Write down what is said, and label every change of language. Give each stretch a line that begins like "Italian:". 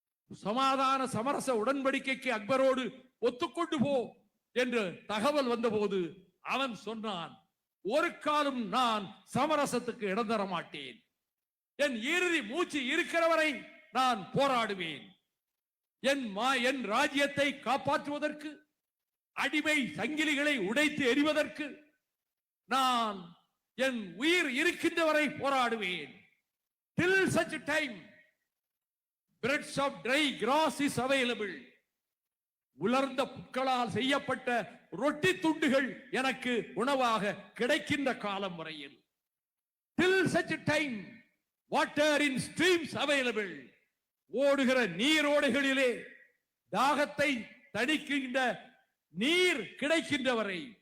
Tamil: சமாதான சமரச உடன்படிக்கைக்கு அக்பரோடு ஒத்துக்கொண்டு போ என்று தகவல் வந்தபோது அவன் சொன்னான், ஒரு காலம் நான் சமரசத்துக்கு இடம் தர மாட்டேன், என் இறுதி மூச்சு இருக்கிறவரை நான் போராடுவேன், என் ராஜ்யத்தை காப்பாற்றுவதற்கு, அடிமை சங்கிலிகளை உடைத்து எறிவதற்கு நான் என் உயிர் இருக்கின்றவரை போராடுவேன்.
English: Till such a time breads of dry grass is available.
Tamil: உலர்ந்த புற்களால் செய்யப்பட்ட ரொட்டி துண்டுகள் எனக்கு உணவாக கிடைக்கின்ற காலம் வரையில்,
English: till such a time water in streams available,
Tamil: ஓடுகிற நீரோடைகளிலே தாகத்தை தணிக்கின்ற நீர் கிடைக்கின்ற வரை,